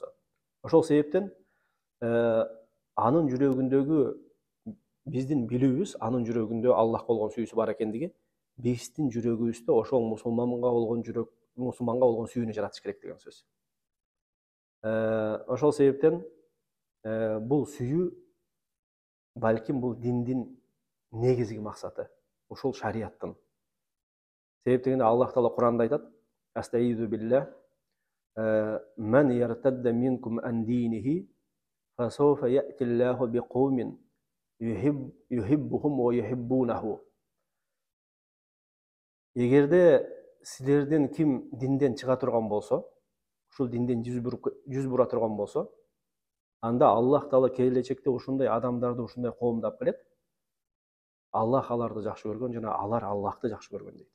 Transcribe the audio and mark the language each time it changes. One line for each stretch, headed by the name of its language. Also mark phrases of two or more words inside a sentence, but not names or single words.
Kyrgyz: Ошол себептен анын жүрөгүндөгү биздин билүүбүз, анын жүрөгүндө Аллах болгон сүйүүсү бар экендиги, биздин жүрөгүбүздө ошол мусулманга болгон сүйүүнү жаратыш керек деген сөз. Ошол себептен бул сүйүү балким бул диндин негизги максаты, ушул шариаттын. Себеп дегенде Аллах Таала Куранда айтат:
Arabic: "أستعيذ بالله، من يرتد منكم عن دينه، فسوف يأتي الله بقوم يحبهم ويحبونه."
Kyrgyz: Эгерде силерден ким динден чыга турган болсо, ушул динден жүз бура турган болсо, анда Аллах Таала келечекте ушундай адамдарды, ушундай коомдап келет. Аллах аларды жакшы көргөн жана алар Аллахты жакшы көргөн дейт.